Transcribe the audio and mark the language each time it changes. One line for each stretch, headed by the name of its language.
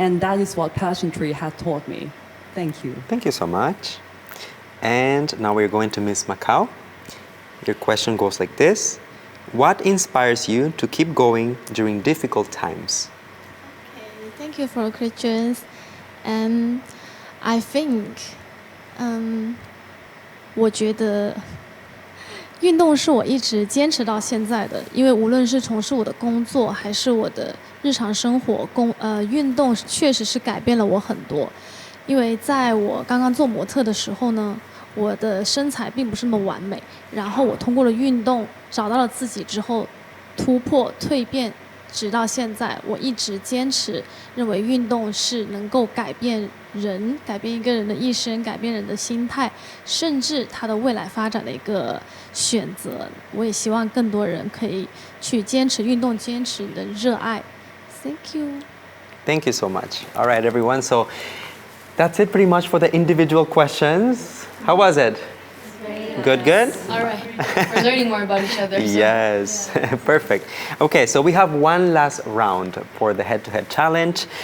English: And that is what pageantry has taught me. Thank you. Thank you so much. And now we're going to Miss Macau. Your question goes like this. What inspires you to keep going during difficult times? Okay, thank you for your questions. And I think,
Chinese: 我觉得运动是我一直坚持到现在的，因为无论是从事我的工作还是我的日常生活，运动确实是改变了我很多。因为在我刚刚做模特的时候呢，我的身材并不是那么完美，然后我通过了运动找到了自己之后，突破蜕变，直到现在，我一直坚持认为运动是能够改变人，改变一个人的一生，改变人的心态，甚至他的未来发展的一个选择。我也希望更多人可以去坚持运动，坚持你的热爱。
English: Thank you. Thank you so much. All right, everyone. So that's it pretty much for the individual questions. How was it? Good, good? All right. We're learning more about each other. So. Yes, perfect. Okay, so we have one last round for the head-to-head challenge.